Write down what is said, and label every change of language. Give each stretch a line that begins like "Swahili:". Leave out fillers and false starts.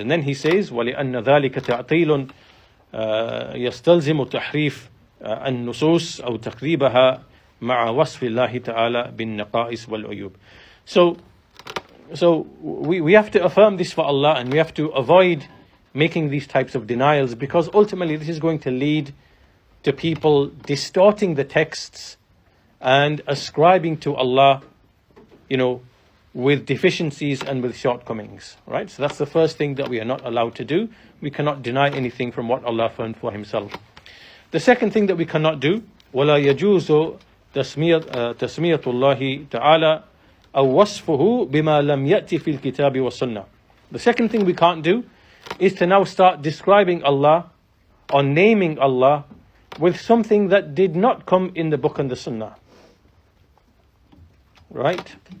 English: And then he says,
Arabic: وَلِأَنَّ ذَلِكَ تَعْطِيلٌ يَسْتَلْزِمُ تَحْرِيفَ النُّصُوص أو تَكْذِيبَهَا مع وصف الله تعالى بالنقائص والعيوب.
English: So we have to affirm this for Allah, and we have to avoid making these types of denials, because ultimately this is going to lead to people distorting the texts and ascribing to Allah, with deficiencies and with shortcomings. Right? So that's the first thing that we are not allowed to do. We cannot deny anything from what Allah affirmed for Himself. The second thing that we cannot do,
Arabic: وَلَا يَجُوزُ تسمية الله تعالى أو وصفه بما لم يأتي في الكتاب والسنة.
English: The second thing we can't do is to now start describing Allah or naming Allah with something that did not come in the book and the Sunnah. Right?